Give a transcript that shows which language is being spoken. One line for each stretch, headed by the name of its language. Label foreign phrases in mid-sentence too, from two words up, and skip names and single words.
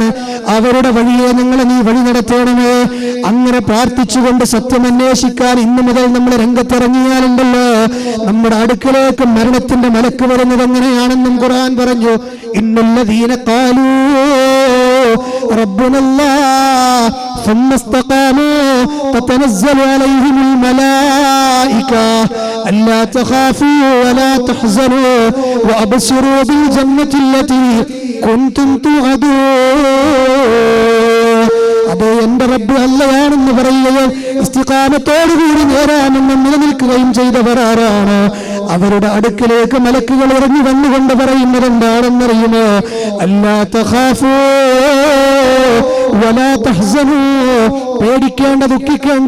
Malayalam: അവരുടെ വഴിയെ ഞങ്ങളെ നീ വഴി നടത്തണമേ. അങ്ങനെ പ്രാർത്ഥിച്ചുകൊണ്ട് സത്യം അന്വേഷിക്കാൻ ഇന്നു മുതൽ നമ്മൾ രംഗത്തിറങ്ങിയാലുണ്ടല്ലോ, നമ്മുടെ അടുക്കലേക്ക് മരണത്തിന്റെ മലക്ക് വരുന്നത് എങ്ങനെയാണെന്നും ഖുർആൻ പറഞ്ഞു.
Arabic: إن الذين قالوا ربنا الله ثم استقاموا تتنزل عليهم الملائكة ألا تخافوا ولا تحزنوا وأبشروا بالجنة التي كنتم توعدون.
Malayalam: അതേ, എന്റെ റബ്ബ് അല്ലയാണെന്ന് പറയുകയും ഇസ്തിഖാമത്തോടുകൂടി നേരാമെന്ന് നിലനിൽക്കുകയും ചെയ്തവർ ആരാണ്? അവരുടെ അടുക്കിലേക്ക് മലക്കുകൾ ഇറങ്ങി വന്നുകൊണ്ട് പറയുന്നത് എന്താണെന്നറിയുമോ?
Arabic: ألا تخافوا ولا تحزنوا,
Malayalam: പേടിക്കേണ്ട, ദുഃഖിക്കേണ്ട.